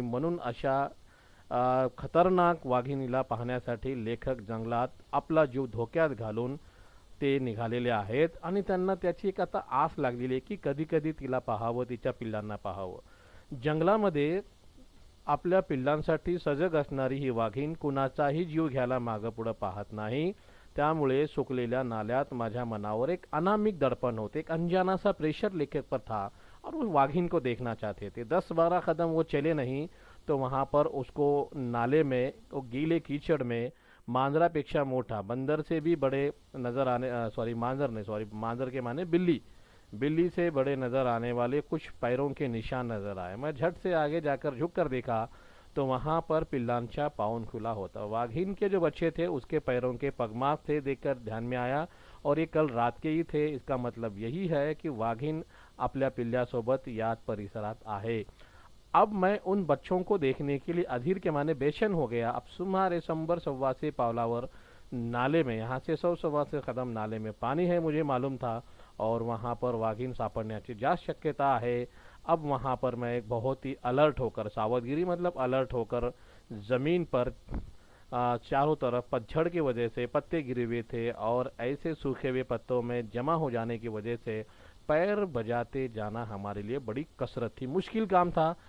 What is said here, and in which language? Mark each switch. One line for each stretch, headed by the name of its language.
Marathi: म्हणून अशा खतरनाक वाघिणीला पाहण्यासाठी लेखक जंगलात आपला जीव धोक्यात घालून ते निघालेले आहेत आणि त्यांना त्याची एक आता आस लागलेली आहे की कधी कधी तिला पाहावं, तिच्या पिल्लांना पाहावं. जंगलामध्ये आपल्या पिल्लांसाठी सजग असणारी ही वाघीण कुणाचाही जीव घ्यायला मागं पुढं पाहत नाही. त्यामुळे सुकलेल्या नाल्यात माझ्या मनावर एक अनामिक दडपण होते,
Hindi: एक अनजाना सा प्रेशर लेखक पर था और वो वाघिन को देखना चाहते थे. 10-12 कदम वो चले नहीं तो वहाँ पर उसको नाले में, वो गीले कीचड़ में मांजरापेक्षा मोटा, बंदर से भी बड़े नजर आने, सॉरी मांजर नहीं, सॉरी मांजर के माने बिल्ली, बिल्ली से बड़े नजर आने वाले कुछ पैरों के निशान नजर आए. मैं झट से आगे जाकर झुक कर देखा तो वहां पर
Marathi: पिल्लांचा पाउन खुला होता.
Hindi: वाघिन के जो बच्चे थे उसके पैरों के पगमार्क थे, देखकर ध्यान में आया और ये कल रात के ही थे. इसका मतलब यही है कि वाघिन
Marathi: आपल्या पिल्ल्यासोबत याच परिसरात आहे.
Hindi: अब मैं उन बच्चों को देखने के लिए अधीर के माने बेचैन हो गया. अब
Marathi: सुमारे 100-125 पावलावर
Hindi: नाले में, यहाँ से 100-125 कदम नाले में पानी है मुझे मालूम था और वहाँ पर वाघिन
Marathi: सापडण्याची जास्त शक्यता
Hindi: है. अब वहाँ पर मैं एक बहुत ही अलर्ट होकर, सावधगिरी मतलब अलर्ट होकर ज़मीन पर चारों तरफ पतझड़ की वजह से पत्ते गिरे हुए थे और ऐसे सूखे हुए पत्तों में जमा हो जाने की वजह से पैर बजाते जाना हमारे लिए बड़ी कसरत थी, मुश्किल काम था.